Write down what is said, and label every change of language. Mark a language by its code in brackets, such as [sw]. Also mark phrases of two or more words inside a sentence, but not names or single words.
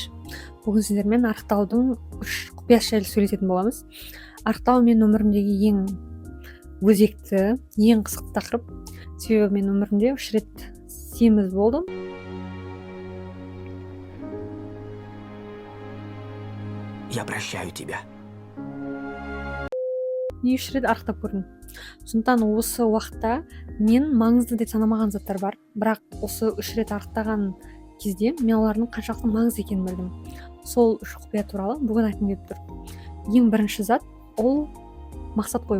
[kk] Бүгін сіздермен арықтаудың 3 құпиясы жайлы сөйлесетін боламыз. Арықтау мен өмірімдегі ең өзекті, ең қызықты тақырып. Себебі мен өмірімде 3 рет семіз болдым. [ru] Я прощаю тебя. [kk] Не 3 рет арықтап көрдім. Сондықтан осы уақытта мен маңызды деп санамаған заттар бар. Бірақ осы 3 рет арықтаған кезде мен олардың қаншалықты маңызды екенін білдім. Сол 3 құпия туралы бүгін айтқым келіп тұр. Ең бірінші зат ол мақсат қою.